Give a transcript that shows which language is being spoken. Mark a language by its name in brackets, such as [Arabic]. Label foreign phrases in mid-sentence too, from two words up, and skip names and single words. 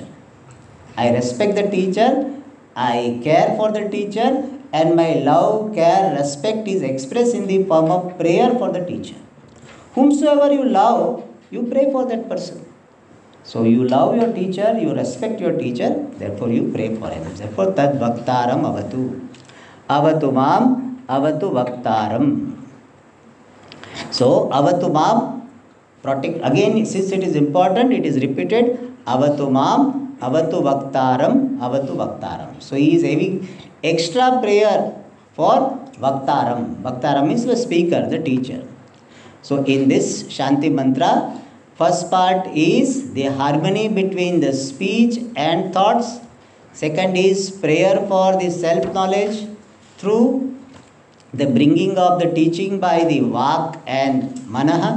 [English] I respect the teacher, I care for the teacher, and my love, care, respect is expressed in the form of prayer for the teacher. Whomsoever you love, you pray for that person. So you love your teacher, you respect your teacher, therefore you pray for him. Therefore, [Sanskrit] तद् वक्तारम् अवतु. अवतु माम् अवतु वक्तारम्. So, अवतु माम्, [English] protect. Again, since it is important, it is repeated. [Sanskrit] अवतु माम् अवतु वक्तारम् अवतु वक्तारम्. [English] So he is having extra prayer for vaktaram. Vaktaram is the speaker, the teacher. So in this [Sanskrit] शान्ति मन्त्र, [English] first part is the harmony between the speech and thoughts. Second is prayer for the self-knowledge through the bringing of the teaching by the Vak and Manaha.